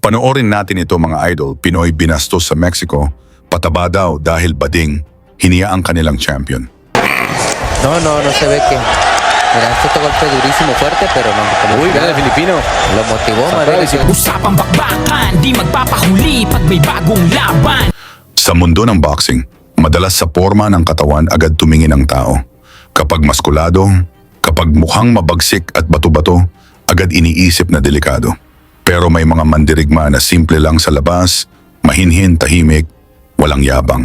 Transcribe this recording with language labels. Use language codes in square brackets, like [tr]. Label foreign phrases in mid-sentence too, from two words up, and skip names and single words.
[tl] Panoorin natin ito mga idol. Pinoy binastos sa Mexico, pataba daw dahil bading, hiniya ang kanilang champion. [es] No se ve que... Mira, este golpe durísimo, fuerte, pero no. Uy, gana el filipino. Lo motivó, madre. [tl] Usapang bakbakan, di magpapahuli pag may bagong laban. Sa mundo ng boxing, madalas sa forma ng katawan agad tumingin ang tao. Kapag maskulado, kapag mukhang mabagsik at bato-bato, agad iniisip na delikado. Pero may mga mandirigma na simple lang sa labas, mahinhin, tahimik, walang yabang.